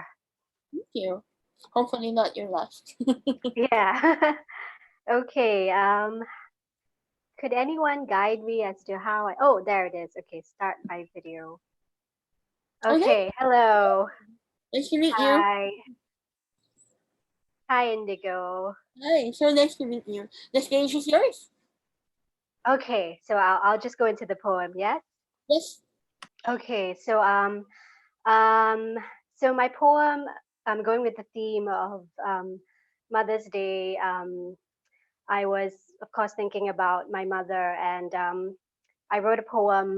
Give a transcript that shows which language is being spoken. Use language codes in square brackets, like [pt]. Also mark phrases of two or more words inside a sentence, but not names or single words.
[en] Thank you. Hopefully not your last. Yeah. Okay. Could anyone guide me as to how I? Oh, there it is. Okay, start my video. Okay, Okay. Hello. nice to meet you. Hi. Hi, Indigo. Hi, so nice to meet you. The stage is yours. Okay, so I'll just go into the poem, yes? Yes. Okay, um so my poem, I'm going with the theme of Mother's Day. I was of course thinking about my mother, and I wrote a poem